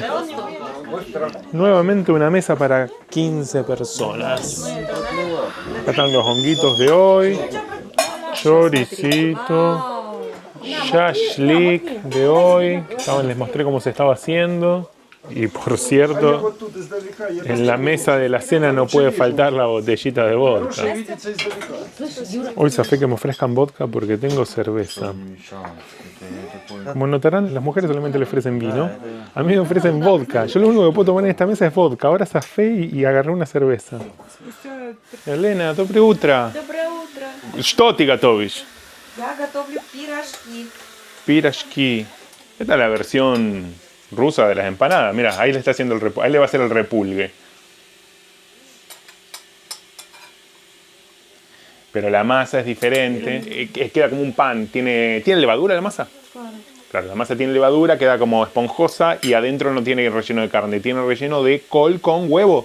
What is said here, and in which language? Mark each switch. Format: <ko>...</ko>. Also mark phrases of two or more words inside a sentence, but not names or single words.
<es>Nuevamente una mesa para 15 personas. Acá están los honguitos de hoy. Choricito. Shashlik de hoy. Les mostré cómo se estaba haciendo. Y por cierto,</es> <ru>Вот тут издалека. Я</ru> <es>en la mesa de la cena no puede faltar la botellita de vodka.</es> <ru>видится издалека.</ru> <es>Hoy zafé que me ofrezcan vodka porque tengo cerveza. Como notarán, las mujeres solamente le ofrecen vino. A mí me ofrecen vodka. Yo lo único que puedo tomar en esta mesa es vodka. Ahora zafé y agarré una cerveza. Elena,</es> <ru>доброе утро. Доброе утро. Что ты готовишь? Я готовлю пирожки.</ru> <es>Pirashki. Esta es la versión rusa de las empanadas. Mira, ahí le está haciendo ahí le va a hacer el repulgue. Pero la masa es diferente. Queda como un pan. ¿Tiene levadura la masa? Claro, la masa tiene levadura, queda como esponjosa y adentro no tiene relleno de carne, tiene relleno de col con huevo.</es>